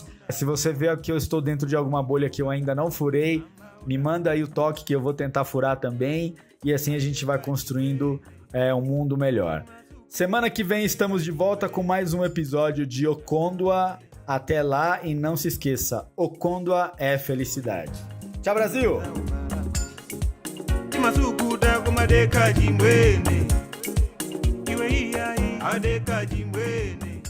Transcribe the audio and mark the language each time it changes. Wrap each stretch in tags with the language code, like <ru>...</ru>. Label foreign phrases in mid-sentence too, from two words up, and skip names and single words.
<pt>Se você vê que eu estou dentro de alguma bolha que eu ainda não furei, me manda aí o toque que eu vou tentar furar também. E assim a gente vai construindo um mundo melhor. Semana que vem estamos de volta com mais um episódio de Okondwa. Até lá e não se esqueça, Okondwa é felicidade. Tchau, Brasil! Masukuda kuma deka jimwene iwe iya adeka jimwene</pt>